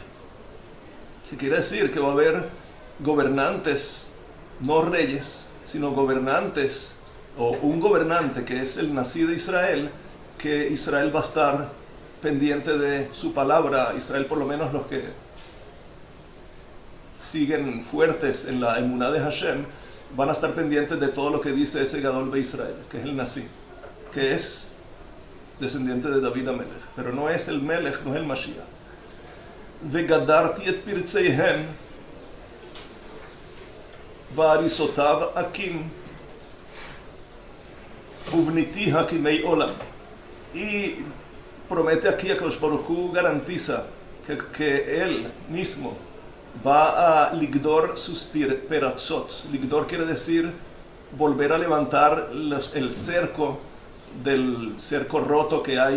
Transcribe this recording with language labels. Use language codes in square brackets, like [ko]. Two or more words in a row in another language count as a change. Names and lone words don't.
[es] Que quiere decir que va a haber gobernantes, no reyes, sino gobernantes, o un gobernante que es el nací de Israel, que Israel va a estar pendiente de su palabra. Israel, por lo menos los que siguen fuertes en la emuná de Hashem, van a estar pendientes de todo lo que dice ese Gadol de Israel, que es el Nasi, que es descendiente de David Amelech, pero no es el Melech, no es el Mashiach. [he] וגדרתי את פרציהם והריסותיו אקים ובניתי הקימי עולם. [es] Y promete aquí a [he] Kadosh Baruj Hu, [es] garantiza que él mismo va a ligdor sus peratzot. Ligdor quiere decir volver a levantar el cerco del cerco roto que hay.